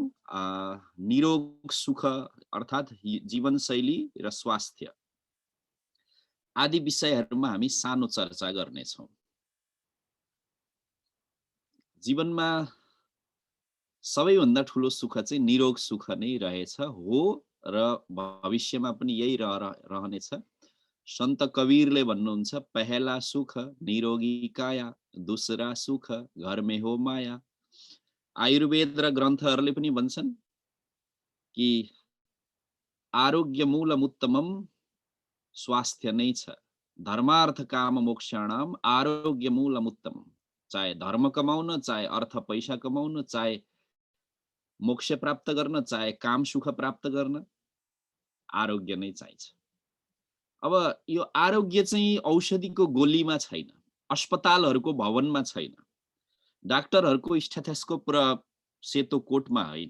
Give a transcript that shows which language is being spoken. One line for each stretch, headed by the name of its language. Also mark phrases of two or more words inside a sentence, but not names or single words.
Nepali: निरोग सुख अर्थात् जीवनशैली र स्वास्थ्य आदि विषयहरूमा हामी सानो चर्चा गर्नेछौँ। जीवनमा सबैभन्दा ठुलो सुख चाहिँ निरोग सुख नै रहेछ, हो, र भविष्यमा पनि यही रहनेछ। सन्त कबीरले भन्नुहुन्छ,
Hindi: पहला सुख निरोगी काया, दूसरा सुख घर में हो माया।
Nepali: आयुर्वेद र ग्रन्थहरूले पनि भन्छन् कि
Sanskrit: आरोग्य मूलम उत्तमम
Nepali: स्वास्थ्य नै छ।
Sanskrit: धर्मार्थ काम मोक्षाणाम आरोग्य मूलम उत्तमम।
Nepali: चाहे धर्म कमाउन, चाहे अर्थ पैसा कमाउन, चाहे मोक्ष प्राप्त गर्न, चाहे काम सुख प्राप्त गर्न, आरोग्य नै चाहिन्छ। अब यो आरोग्य चाहिँ औषधिको गोलीमा छैन, अस्पतालहरूको भवनमा छैन, डाक्टरहरूको स्टेथोस्कोप र सेतो कोटमा होइन।